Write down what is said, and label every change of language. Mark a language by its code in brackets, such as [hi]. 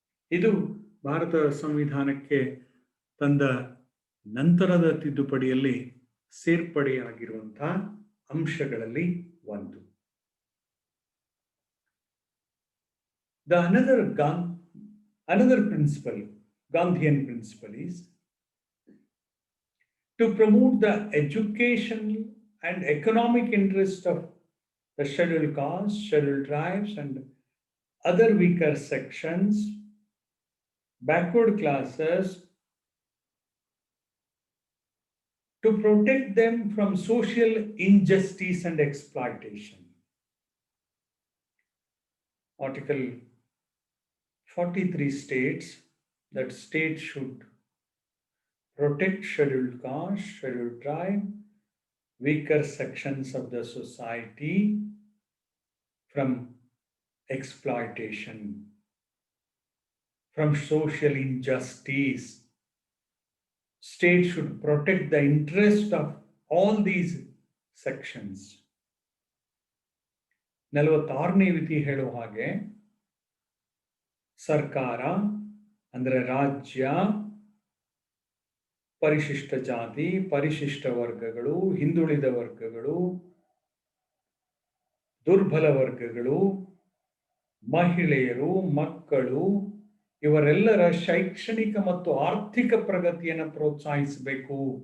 [kn] ಇದು ಭಾರತ ಸಂವಿಧಾನಕ್ಕೆ ತಂದ ನಂತರದ ತಿದ್ದುಪಡಿಯಲ್ಲಿ ಸೇರ್ಪಡೆಯಾಗಿರುವಂತಹ ಅಂಶಗಳಲ್ಲಿ ಒಂದು. [en] Another principle, Gandhian principle, is to promote the educational and economic interest of the scheduled castes, scheduled tribes, and other weaker sections, backward classes, to protect them from social injustice and exploitation. Article 43 states that states should protect scheduled caste, scheduled tribe, weaker sections of the society from exploitation, from social injustice. State should protect the interest of all these sections. [kn] 46ನೇ ವಿಧಿ ಹೇಳುವ ಹಾಗೆ ಸರ್ಕಾರ ಅಂದರೆ ರಾಜ್ಯ, ಪರಿಶಿಷ್ಟ ಜಾತಿ, ಪರಿಶಿಷ್ಟ ವರ್ಗಗಳು, ಹಿಂದುಳಿದ ವರ್ಗಗಳು, ದುರ್ಬಲ ವರ್ಗಗಳು, ಮಹಿಳೆಯರು, ಮಕ್ಕಳು ಇವರೆಲ್ಲರ ಶೈಕ್ಷಣಿಕ ಮತ್ತು ಆರ್ಥಿಕ ಪ್ರಗತಿಯನ್ನು ಪ್ರೋತ್ಸಾಹಿಸಬೇಕು